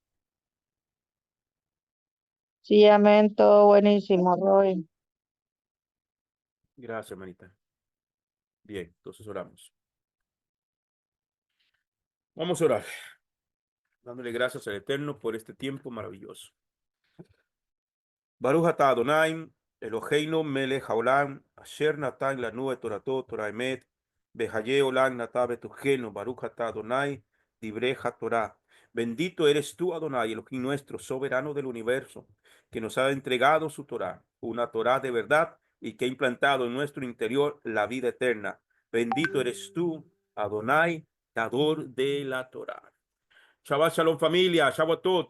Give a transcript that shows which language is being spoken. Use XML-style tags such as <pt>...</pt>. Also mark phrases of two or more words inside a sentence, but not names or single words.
<es>Sí, amén, todo buenísimo, Roy. Gracias, hermanita. Bien, entonces oramos. Vamos a orar, dándole gracias al Eterno por este tiempo maravilloso.</es> <he>ברוך אתה אדני אלהינו מלך העולם אשר נתן לנו את תורתו תורה אמת בחיי עולם נטע בתוכנו ברוך אתה אדני דברי התורה.</he> <es>Bendito eres tú, Adonai, Elohim nuestro, soberano del universo, que nos ha entregado su Torah, una Torah de verdad, y que ha implantado en nuestro interior la vida eterna. Bendito eres tú, Adonai, dador de la Torah.</es> <he>שבת שלום, familia. שבת טוב.</he>